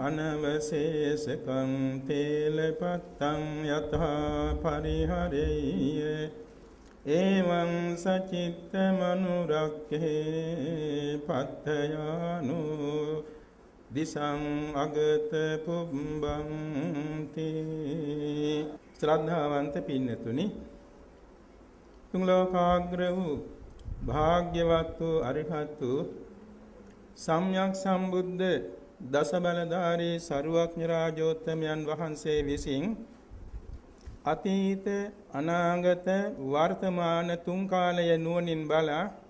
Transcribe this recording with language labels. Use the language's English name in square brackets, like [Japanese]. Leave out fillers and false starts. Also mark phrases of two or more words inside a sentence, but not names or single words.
[Pali] අනවශේෂකං තේලපත්තං යතහා පරිහරෙය්‍ය එවං සචිත්ත මනුරක්ඛේ පත්තයානු දිසං අගත පුබ්බන්ති. [Sinhala] ශ්‍රද්ධාවන්ත පින්නතුනි, තුන් ලෝකාග්‍ර වූ භාග්‍යවත් වූ අරිහත් වූ සම්්‍යක් සම්බුද්ධ දස බලධාරී සරුවක්ඥ රාජෝත්තමයන් වහන්සේ විසින් අතීත අනාගත වර්තමාන තුන් කාලය නුවණින් බලා